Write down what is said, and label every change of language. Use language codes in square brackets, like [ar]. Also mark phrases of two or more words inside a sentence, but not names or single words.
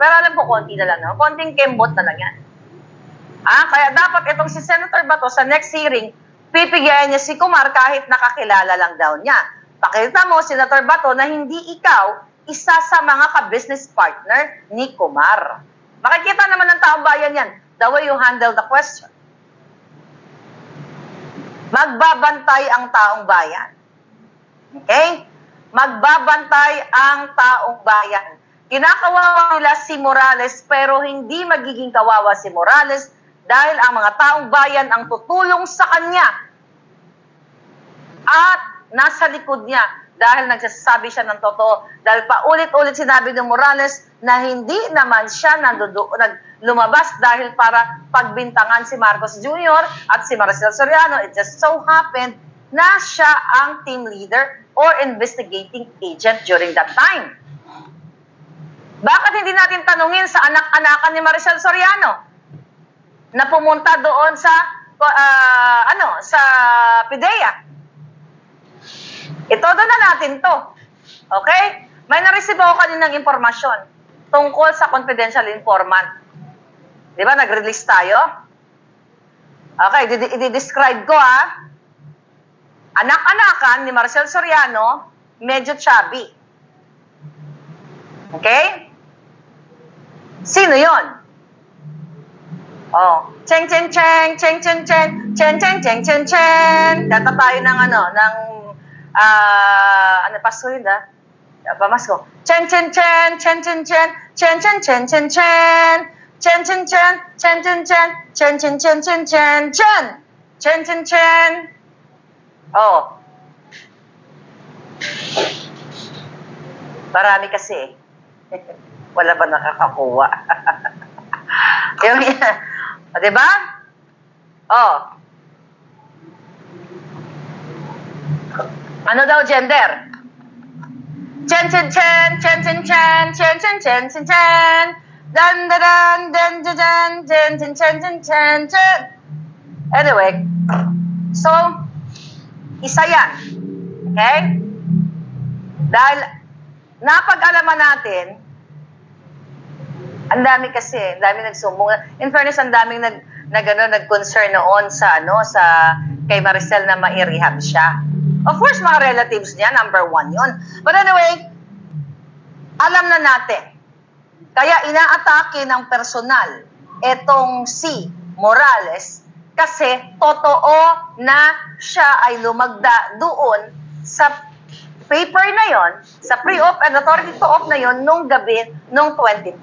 [tl] Pero alam ko, konti na lang, no? Konting kembot na lang yan. Kaya dapat itong si Senator Bato sa [en] next hearing, [tl] pipigyan niya si Kumar kahit nakakilala lang daw niya. Pakita mo, Senator Bato, na hindi ikaw isa sa mga [en] ka-business partner [tl] ni Kumar. Makikita naman ng taong bayan yan, [en] the way you handle the question. [tl] Magbabantay ang taong bayan. Okay? Magbabantay ang taong bayan. Kinakawawa nila si Morales pero hindi magiging kawawa si Morales dahil ang mga taong bayan ang tutulong sa kanya at nasa likod niya dahil nagsasabi siya ng totoo. Dahil paulit-ulit sinabi ng Morales na hindi naman siya lumabas dahil para pagbintangan si Marcos Jr. at si Maricel Soriano. [en] It just so happened [tl] na siya ang [en] team leader or investigating agent during that time. [tl] Bakit hindi natin tanungin sa anak-anakan ni Maricel Soriano na pumunta doon sa sa PIDEA? Itodo na natin to. Okay? May na-receive ako kaninang impormasyon tungkol sa [en] confidential informant. [tl] Di ba? Nag-release tayo? Okay, i-describe ko Anak-anakan ni Maricel Soriano, medyo chubby. Okay? Sino yon? Oh, cheng cheng cheng, cheng cheng cheng, cheng cheng cheng cheng cheng. Data tayo ng paso yun pamasko. Chen chen chen, chen chen chen, chen chen chen chen chen, chen chen chen, chen chen chen, chen chen chen chen chen chen, chen chen chen. Oh. Marami kasi. Wala ba nakakakuha? Yung di ba? Oh. Ano daw gender? Chen chen chen, chen chen chen, chen chen chen chen chen, dan dan dan dan chen chen chen chen chen chen. Anyway, so isa yan. Okay? Dahil napag-alaman natin, ang dami kasi, ang dami nagsumbong. [en] In fairness, [tl] ang daming nag-concern noon sa kay Maricel na ma-rehab siya. [en] Of course, [tl] mga relatives niya, [en] number one yon. But anyway, [tl] alam na natin. Kaya inaatake ng personal etong si Morales kasi totoo na siya ay lumagda doon sa paper na yon, sa [en] pre-op and authority to op [tl] na yon nung gabi nung 2012.